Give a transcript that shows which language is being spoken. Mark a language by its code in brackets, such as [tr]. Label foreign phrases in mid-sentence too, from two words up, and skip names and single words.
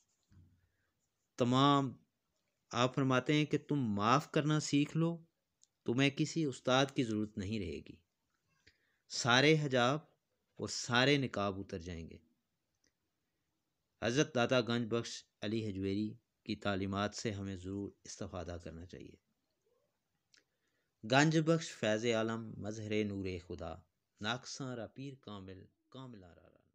[ur] تمام آپ فرماتے ہیں کہ تم معاف کرنا سیکھ لو، تمہیں کسی استاد کی ضرورت نہیں رہے گی، سارے حجاب اور سارے نقاب اتر جائیں گے۔ حضرت داتا گنج بخش علی حجویری کی تعلیمات سے ہمیں ضرور استفادہ کرنا چاہیے۔ [fa] گنج بخش فیض عالم مظہر نور خدا، ناقصاں را پیر کامل کامل آرا۔